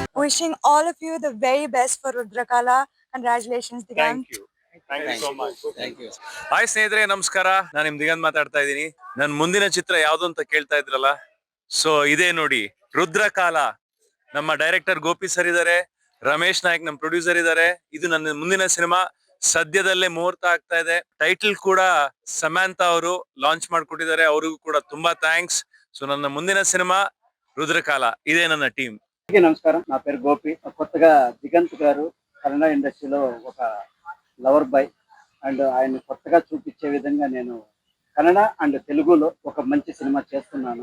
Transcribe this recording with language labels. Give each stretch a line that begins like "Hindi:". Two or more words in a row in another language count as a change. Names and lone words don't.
English: wishing all of you the very best for Rudrakala. Congratulations, Digant. Thank you so much.
Kannada: ಹಾಯ್ ಸ್ನೇಹಿತರೆ, ನಮಸ್ಕಾರ. ನಾನು ನಿಮ್ ದಿಗಂತ್ ಮಾತಾಡ್ತಾ ಇದ್ದೀನಿ. ನನ್ ಮುಂದಿನ ಚಿತ್ರ ಯಾವ್ದು ಅಂತ ಕೇಳ್ತಾ ಇದ್ರಲ್ಲ, ಸೊ ಇದೇ ನೋಡಿ, ರುದ್ರಕಾಲ. ನಮ್ಮ ಡೈರೆಕ್ಟರ್ ಗೋಪಿ ಸರ್ ಇದಾರೆ, ರಮೇಶ್ ನಾಯಕ್ ನಮ್ಮ ಪ್ರೊಡ್ಯೂಸರ್ ಇದಾರೆ. ಇದು ನನ್ನ ಮುಂದಿನ ಸಿನಿಮಾ. ಸದ್ಯದಲ್ಲೇ ಮುಹೂರ್ತ ಆಗ್ತಾ ಇದೆ. ಟೈಟಲ್ ಕೂಡ ಸಮಾಂತಾ ಅವರು ಲಾಂಚ್ ಮಾಡ್ಕೊಟ್ಟಿದ್ದಾರೆ, ಅವ್ರಿಗೂ ಕೂಡ ತುಂಬಾ ಥ್ಯಾಂಕ್ಸ್. ಸೋ ನನ್ನ ಮುಂದಿನ ಸಿನಿಮಾ ರುದ್ರಕಾಲ. ಇದೇ ನನ್ನ ಟೀಂ.
Telugu: నమస్కారం, నా పేరు గోపి. కొత్తగా దిగంత్ గారు కన్నడ ఇండస్ట్రీలో ఒక
English: lover boy
Telugu: అండ్ ఆయన కొత్తగా చూపించే విధంగా నేను కన్నడ అండ్ తెలుగులో ఒక మంచి సినిమా చేస్తున్నాను.